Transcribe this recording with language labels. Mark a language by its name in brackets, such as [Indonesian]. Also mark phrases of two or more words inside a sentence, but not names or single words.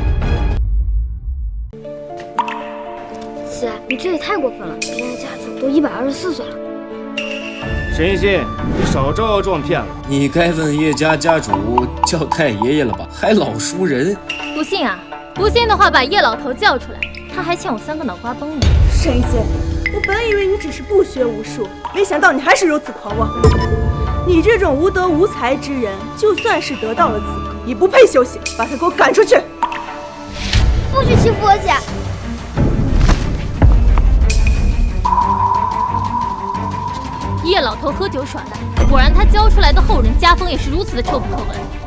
[Chinese] 姐，你這也太過分了，人家家主都124歲了。沈一心，你少招搖撞騙了。你該問葉家家主叫太爺爺了吧？還老熟人。不信啊？不信的話，把葉老頭叫出來，他還欠我3個腦瓜崩呢。沈一心，我本以為你只是不學無術，沒想到你還是如此狂妄。你这种无德无才之人，就算是得到了资格，也不配修行，把他给我赶出去！不许欺负我姐！叶老头喝酒耍赖，果然他教出来的后人家风也是如此的臭不可闻。